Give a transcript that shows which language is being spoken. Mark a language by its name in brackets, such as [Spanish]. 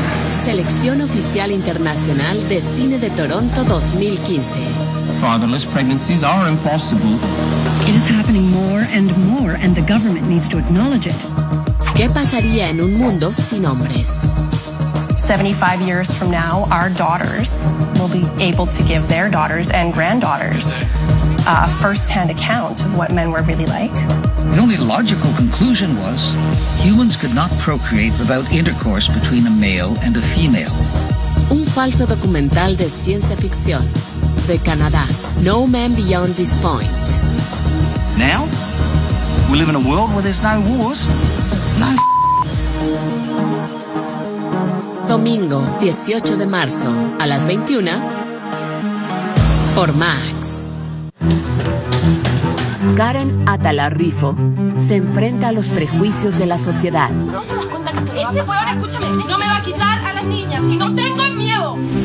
[Spanish] Selección Oficial Internacional de Cine de Toronto 2015. [English] Fatherless pregnancies are impossible. It is happening more and the government needs to acknowledge it. [Spanish] ¿Qué pasaría en un mundo sin hombres? [English] 75 years from now, our daughters will be able to give their daughters and granddaughters a first-hand account of what men were really like. The only logical conclusion was humans could not procreate without intercourse between a male and a female. [Spanish] Un falso documental de ciencia ficción de Canadá. No Man Beyond This Point. [English] Now, We live in a world where there's no wars. No. [Spanish] Domingo 18 de marzo a las 21 por Max. Karen Atalarrifo se enfrenta a los prejuicios de la sociedad. ¿No te das cuenta que ese huevón, escúchame, no me va a quitar a las niñas y no tengo miedo?